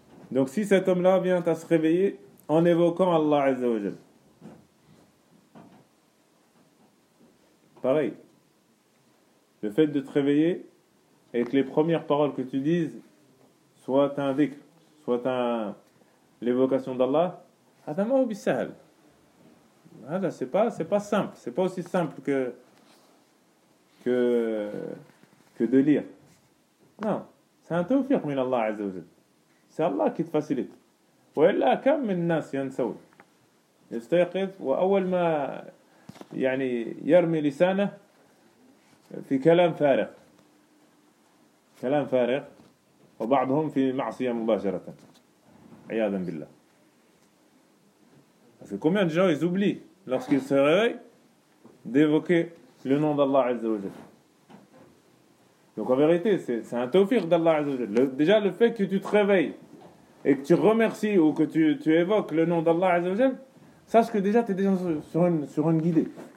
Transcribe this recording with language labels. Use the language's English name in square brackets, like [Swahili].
[French] Donc si cet homme-là vient à se réveiller en évoquant Allah Azza wa Jal, pareil, le fait de te réveiller et que les premières paroles que tu dises soient un dhikr, soient l'évocation d'Allah, [Arabic] adama ou bisahal, [French] c'est pas simple, c'est pas aussi simple que de lire. Non, c'est un [Arabic] tawfiq min Allah Azza wa Jal. [French] C'est Allah qui te facilite. [Arabic] وإلا كم من الناس ينسون يستيقظ وأول ما يعني يرمي لسانه في كلام فارغ وبعضهم في معصية مباشرة عياذا بالله. [French] Parce que combien de gens ils oublient lorsqu'ils se réveillent d'évoquer le nom d'Allah عز وجل. Donc en vérité c'est un tawfiq d'Allah عز وجل. Déjà le fait que tu te réveilles et que tu remercies ou que tu évoques le nom d'Allah Azza wa Jal, sache que déjà, tu es déjà sur une guidée.